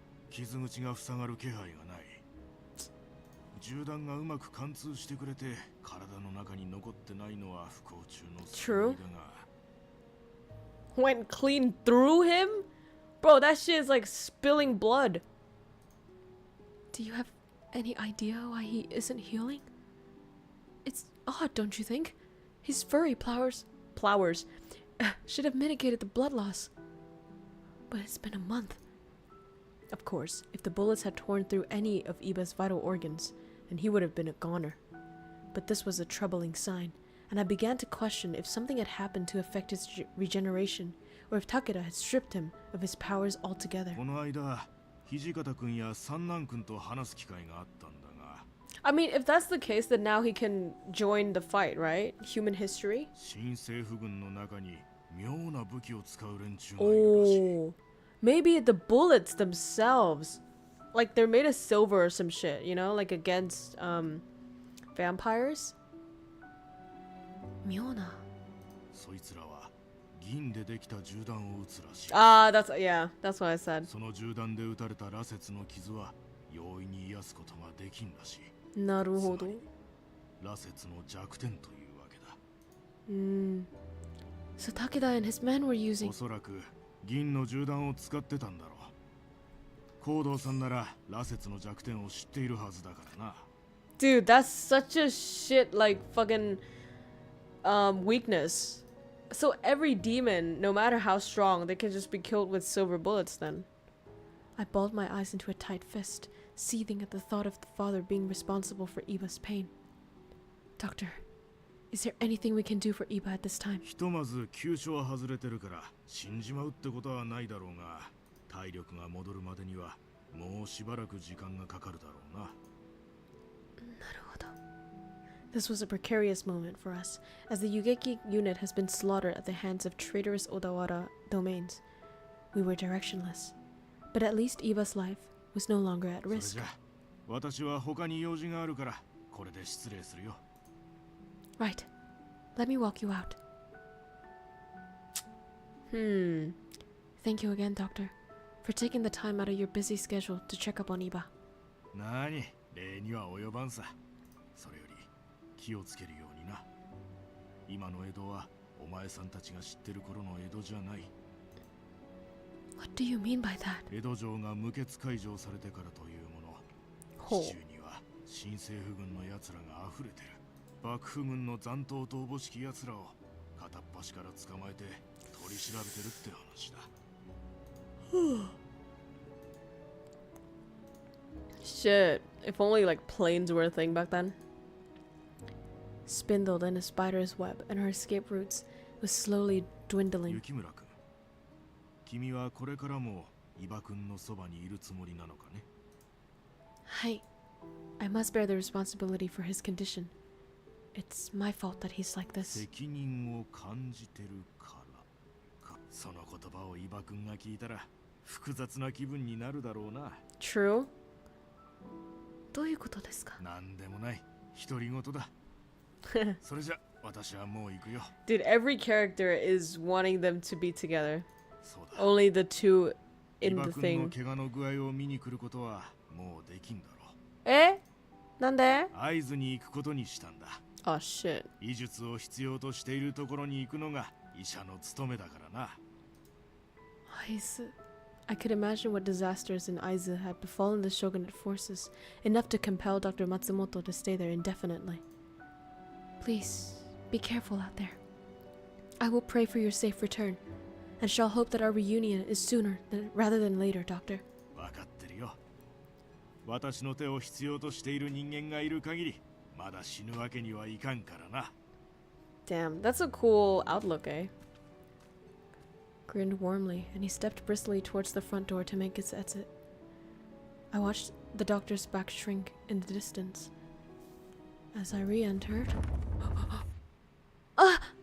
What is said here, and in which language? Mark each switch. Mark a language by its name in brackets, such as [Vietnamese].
[Japanese] 傷口が塞がる気配がない。銃弾がうまく貫通してくれて体の中に残ってないのは不幸中の幸いだが。 [English] Went clean through him? Bro, that shit is like spilling blood. Do you have any idea why he isn't healing? It's odd, don't you think? His furry flowers should have mitigated the blood loss. But it's been a month. Of course, if the bullets had torn through any of Iba's vital organs, then he would have been a goner. But this was a troubling sign, and I began to question if something had happened to affect his regeneration, or if Takeda had stripped him of his powers altogether. [Japanese] この間、土方君や三男君と話す機会があったんだが。 [English] I mean, if that's the case, then now he can join the fight, right? Human history? [Japanese] 新政府軍の中に妙な武器を使う連中がいるらしい。 [English] Oh, maybe the bullets themselves, like they're made of silver or some shit, you know, like against vampires. [Japanese] 妙な。そいつらは銀でできた銃弾を撃つらしい。 [English] Ah, that's what I said. [Japanese] その銃弾で撃たれた羅刹の傷は容易に癒すことができんらしい。なるほど。羅刹の弱点というわけだ。 [English] So Takeda and his men were using... [Japanese] おそらく銀の銃弾を使ってたんだろう。行動さんなら羅刹の弱点を知っているはずだからな。 [English] Dude, that's such a shit like fucking weakness. So every demon, no matter how strong, they can just be killed with silver bullets then. I balled my eyes into a tight fist, seething at the thought of the father being responsible for Iba's pain. Doctor, is there anything we can do for Iba at this time? [Japanese] ひとまず急所は外れてるから死んじまうってことはないだろうが、体力が戻るまでにはもうしばらく時間がかかるだろうな。なるほど。 [English] This was a precarious moment for us, as the Yugeki unit has been slaughtered at the hands of traitorous Odawara domains. We were directionless, but at least Iba's life was no longer at risk. [Japanese] それじゃ、私は他に用事があるからこれで失礼するよ。 [English] Right. Let me walk you out. Thank you again, Doctor, for taking the time out of your busy schedule to check up on Iba. [Japanese] なに、礼には及ばんさ。それより気をつけるようにな。今の江戸はお前さんたちが知ってる頃の江戸じゃない。 [English] What do you mean by that? [Japanese] 江戸城が無血開城されてからというもの。市中には新政府軍の奴らが溢れてる。幕府軍の残党とおぼしき奴らを片っ端から捕まえて取り調べてるって話だ。 [English] Shit. If only like planes were a thing back then. Spindled in a spider's web, and her escape routes was slowly dwindling. [Japanese] 雪村君、君はこれからも伊庭君のそばにいるつもりなのかね。 [English] Hi. I must bear the responsibility for his condition. It's my fault that he's like this. [Japanese] 責任を感じてるからか。その言葉を伊庭君が聞いたら複雑な気分になるだろうな。 [English] True. [Japanese] どういうことですか？なんでもない。独り言だ。それじゃ私はもう行くよ。 [English] Dude, every character is wanting them to be together. [Japanese] そうだ。 [English] Only the two in [Japanese] 庭君 [English] thing. [Japanese] の怪我の具合を見に来ることはもうできんだろう。え？なんで？会津に行くことにしたんだ。 [English] Oh shit. [Japanese] 医術を必要としているところに行くのが医者の務めだからな。 [English] Aizu. I could imagine what disasters in Aizu had befallen the shogunate forces, enough to compel Dr. Matsumoto to stay there indefinitely. Please, be careful out there. I will pray for your safe return, and shall hope that our reunion is sooner rather than later, Doctor. [Japanese] わかってるよ。私の手を必要としている人間がいる限り、まだ死ぬわけにはいかんからな。 [English] Damn, that's a cool outlook, eh? Grinned warmly, and he stepped briskly towards the front door to make his exit. I watched the doctor's back shrink in the distance. As I re-entered... Ah!